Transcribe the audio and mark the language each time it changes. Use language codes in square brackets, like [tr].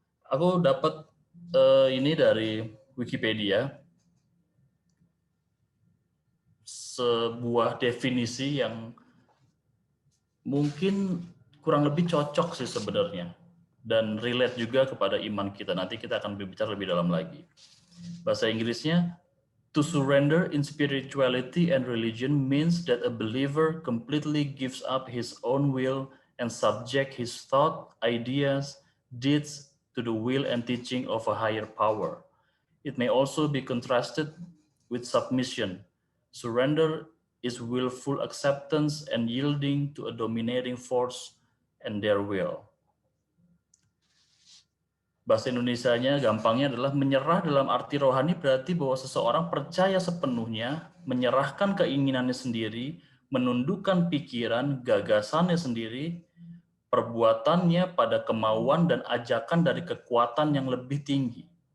[id] Aku dapat ini dari Wikipedia, sebuah definisi yang mungkin kurang lebih cocok sih sebenarnya, dan relate juga kepada iman kita. Nanti kita akan berbicara lebih dalam lagi. Bahasa Inggrisnya, [en] to surrender in spirituality and religion means that a believer completely gives up his own will and subject his thought, ideas, deeds to the will and teaching of a higher power. It may also be contrasted with submission. Surrender is willful acceptance and yielding to a dominating force and their will. [id] Bahasa Indonesianya gampangnya adalah menyerah dalam arti rohani, berarti bahwa seseorang percaya sepenuhnya, menyerahkan keinginannya sendiri, menundukkan pikiran, gagasannya sendiri, perbuatannya pada kemauan dan ajakan dari kekuatan yang lebih tinggi.